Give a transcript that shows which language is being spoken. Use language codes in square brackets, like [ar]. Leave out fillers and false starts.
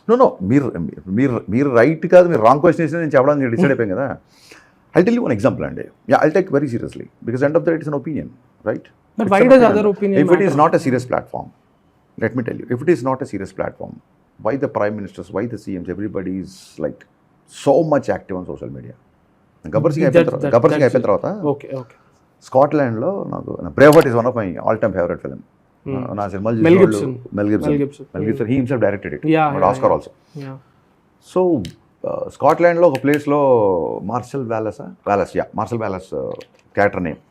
[te] No మీరు right కాదు, మీరు రాంగ్ క్వశ్చన్ వేసిన నేను చెప్పడానికి డిసైడ్ అయిపోయాను కదా. [en] I tell you one example [te] అండి. [en] I take very seriously because end of the it's an opinion, right? But why does other opinion If it is matter? not a serious platform, let me tell you, if it is not a serious platform, why the prime ministers, why the CMs, everybody is like so much active on social media? [te] Gabbar Singh అయిపోయిన తర్వాత [en] Okay. [te] స్కాట్లాండ్లో నాకు [en] Braveheart is one of my all time favourite film. [te] నా సినిమాలు [en] Mel Gibson he himself directed it, Oscar also. [te] So స్కాట్లాండ్లో ఒక ప్లేస్లో martial Wallace character name.